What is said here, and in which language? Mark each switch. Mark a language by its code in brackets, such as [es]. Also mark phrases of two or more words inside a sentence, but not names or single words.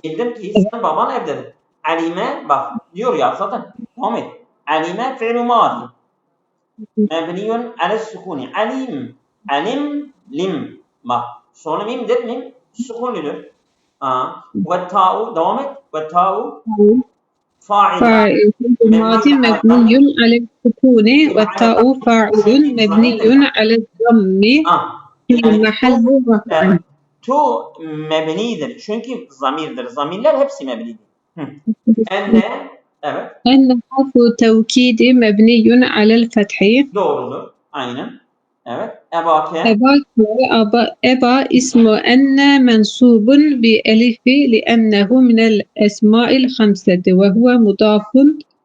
[tr] Bildim ki senin baban evdedir. Alime bak diyor ya zaten. Devam et. [ar] علم فعل ماض. مبني على السكون. [tr] Alim lim. Bak sonu mimdir. Mim sukunludur. [ar] والتاء [tr] devam et. [ar] والتاء فاعل. ماضي مبني على السكون والتاء فاعل مبني على الضم في محل رفع. [tr] Tu mebnidir. Çünkü zamirdir. Zamirler hepsi mebnidir. Enne evet. [ar] أن حرف توكيد مبني على الفتح. [tr] Doğrudur. Aynen. Evet. Ebake. [ar] أبا اسم أن منصوب بالألف لأنه من الأسماء الخمسة وهو مضاف